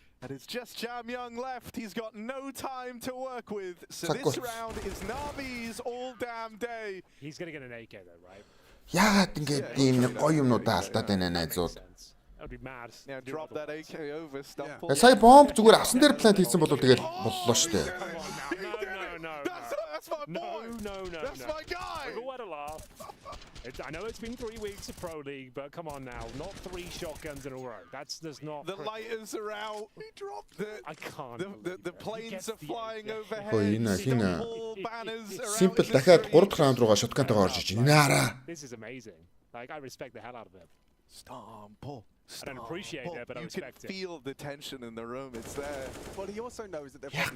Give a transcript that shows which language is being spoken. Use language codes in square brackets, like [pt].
[en] And it's just Jam Young left. He's got no time to work with. So this round is Navi's all damn day. He's going to get an AK though, right? [mn] Яагаад ингэж ийм нэг гоё юмнуудаа алдаад байна найзууд. [en] Yeah, drop that AK over. Stop. [mn] Сая бомб зүгээр авсан дээр плант хийсэн бол тэгэл боллоо шүү дээ. [en] That's my boy. No. That's my guy. We've all had a laugh. I know it's been 3 weeks of Pro League, but come on now, not 3 shotguns in a row. That's not. The lighters are out. He dropped it. I can't. The planes are flying overhead. Hina. [mn] Simple дахиад 3 раунд руугаа шоткантайгаа орж иж байна. [en] This is amazing. Like I respect the hell out of him. Stomp. I don't appreciate it, but I respect it. You can feel the tension in the room. It's there. Well, he also knows that they're